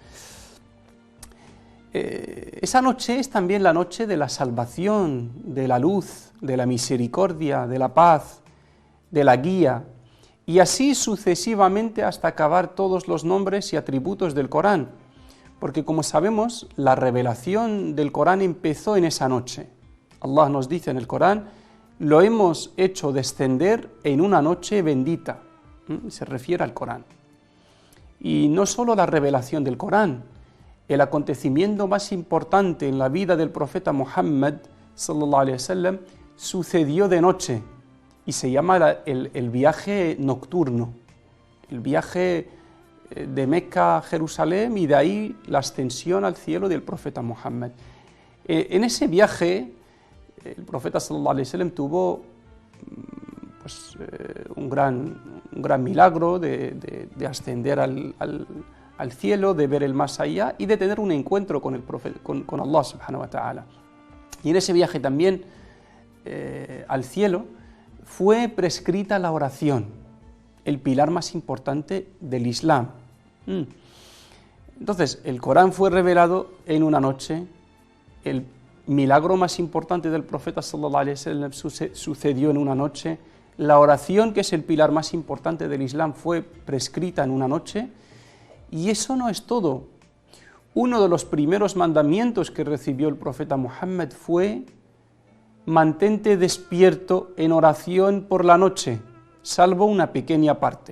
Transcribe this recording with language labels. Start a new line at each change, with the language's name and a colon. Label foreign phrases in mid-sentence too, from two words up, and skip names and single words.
Spanish: Esa noche es también la noche de la salvación, de la luz, de la misericordia, de la paz, de la guía, y así sucesivamente hasta acabar todos los nombres y atributos del Corán, porque como sabemos, la revelación del Corán empezó en esa noche. Allah nos dice en el Corán, lo hemos hecho descender en una noche bendita, se refiere al Corán. Y no solo la revelación del Corán, el acontecimiento más importante en la vida del profeta Muhammad
Arabic: صلى الله عليه وسلم
Spanish: sucedió de noche y se llama el viaje nocturno, el viaje de Meca a Jerusalén y de ahí la ascensión al cielo del profeta Muhammad. En ese viaje el profeta
Arabic: صلى الله عليه وسلم
Spanish: tuvo un gran milagro de ascender al cielo, de ver el más allá y de tener un encuentro con Allah
Arabic: سبحانه وتعالى.
Spanish: Y en ese viaje también al cielo fue prescrita la oración, el pilar más importante del Islam. Entonces, el Corán fue revelado en una noche, el milagro más importante del profeta
Arabic: صلى الله عليه وسلم
Spanish: sucedió en una noche, la oración, que es el pilar más importante del Islam, fue prescrita en una noche, y eso no es todo. Uno de los primeros mandamientos que recibió el profeta Muhammad fue: mantente despierto en oración por la noche, salvo una pequeña parte.